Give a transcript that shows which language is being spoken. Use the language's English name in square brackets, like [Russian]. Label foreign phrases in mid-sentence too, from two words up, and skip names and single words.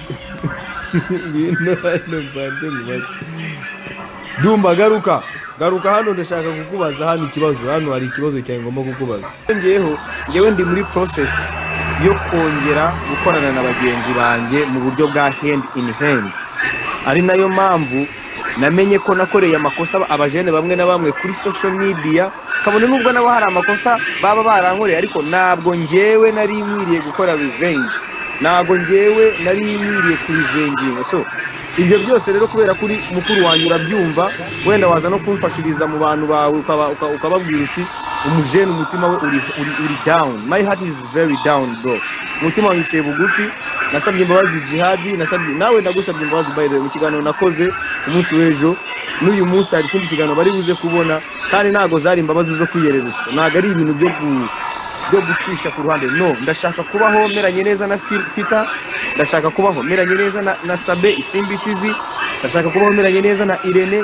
[Kinyarwanda] Dumba garuka hano ndashaka kukubaza hano ikibazo. Hano hari ikibazo cyawe ngomba kukubaza. Ngewe ndi muri process yo kongera gukorana na bagenzi banjye mu buryo bwa [English] hand in hand. [Kinyarwanda] Ari nayo mpamvu namenye ko nakoreye amakosa abajene bamwe na bamwe kuri [English] social media, [Kinyarwanda] kabone nubwo nabo hari amakosa baba barankoreye, ariko ntabwo ngewe nari nkwiriye gukora revenge, ntabwo ngewe nari nkwiriye ku revenge. So ibyo byose rero kubera kuri mukuru wanyu urabyumva, wenda waza no kumfashiriza mu bantu bawe ukababwira uti umujene umutima we uri down. [English] My heart is very down bro. [Kinyarwanda] Umutima wanjye bugufi, nasabye imbabazi Jihadi, nasabye nawe ndagusabye imbabazi [English] by the way [Kinyarwanda] mu kiganiro nakoze umunsi w'ejo. N'uyu munsi hari ikindi kiganiro bari buze kubona, kandi ntago zari imbabazi zo kwiyererutsa, ntago ari ibintu byo gucisha ku ruhande. No, ndashaka kubaho meranye neza na Peter, ndashaka kubaho meranye neza na Sabe Isimbi TV, ndashaka kubaho meranye neza na Irene.